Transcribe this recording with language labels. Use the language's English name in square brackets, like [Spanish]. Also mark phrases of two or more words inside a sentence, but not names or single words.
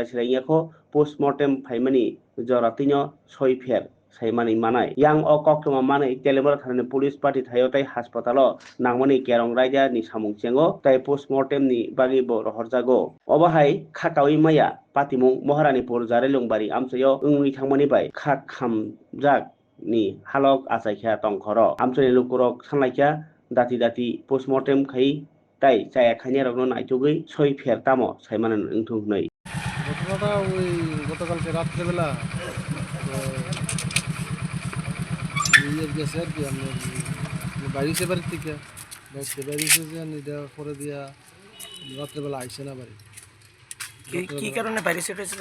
[Kok Borok] srai ngekho postmortem phaimani jora tino soi pher saimani manai yang o koktoma manai telemura thanani police party thayo tai hospitalo nangmani kerong raida ni samung chengo tai postmortem ni bagi bo rohorjago obahai khakawi maya patimung moharani pur jarelong bari amsayo ungni thangmani bai khak khamjak ni halok achaikha tongkhoro amsani lukurok sanlaikha dati postmortem khai tai chaya khania rokno naitugui soi pher tamo saimanan ungthung hnei [Bangla] ঘটনাটা ওই গতকালকে রাত্রেবেলা গেছে আর কি আপনার বাইরেছে বাড়ির থেকে বাইরেছে যে এটা করে দিয়া রাত্রেবেলা আইসে না বাড়ি কি কারণে বাইরে সেট হয়েছে